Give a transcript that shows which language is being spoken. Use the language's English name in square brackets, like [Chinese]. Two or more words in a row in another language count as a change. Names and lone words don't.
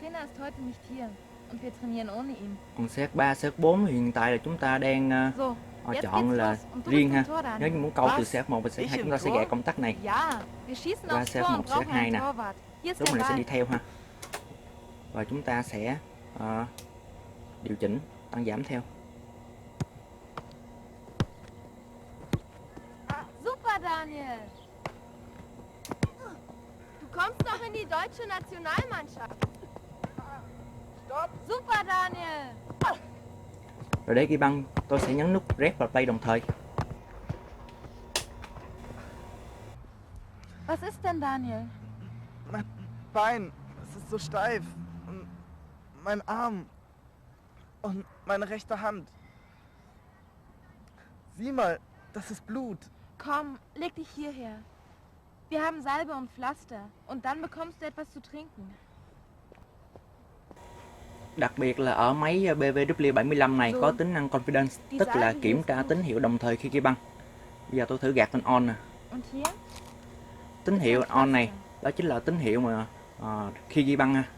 [Vietnamese] Còn CF3, CF4 hiện tại là chúng ta đang chọn là riêng ha. Nếu như muốn câu từ CF1 và CF2 chúng ta sẽ gạt công tắc này qua CF1 CF2 nè. Lúc này sẽ đi theo ha. Và chúng ta sẽ điều chỉnh tăng giảm theo. [German] Super Daniel. Du kommst doch in die deutsche Nationalmannschaft. Stopp. Super Daniel. [Vietnamese] Rồi để ghi băng, tôi sẽ nhấn nút Rep và Play đồng thời. [German] Was ist denn Daniel? Mein Bein, es ist so steif. Und mein Arm. Und meine rechte Hand. Sieh mal, das ist Blut. Komm, leg dich hierher. Wir haben Salbe und Pflaster. Und dann bekommst du etwas zu trinken. [Vietnamese] Đặc biệt là ở máy BVW75 này có tính năng Confidence, tức là kiểm tra tín hiệu đồng thời khi ghi băng. Bây giờ tôi thử gạt lên on nè. Tín hiệu on này đó chính là tín hiệu mà khi ghi băng ha.